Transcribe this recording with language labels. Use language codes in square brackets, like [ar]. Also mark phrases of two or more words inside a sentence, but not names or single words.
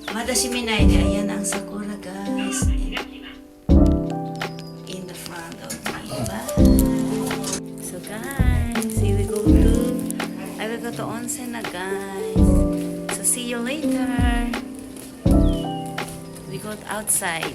[ja] 私見ないで. [tl] Ayan ang sakura, [en] guys. In the front of me. Bye. So guys, here we go to, I will go to onsen na, guys. So see you later. We go outside.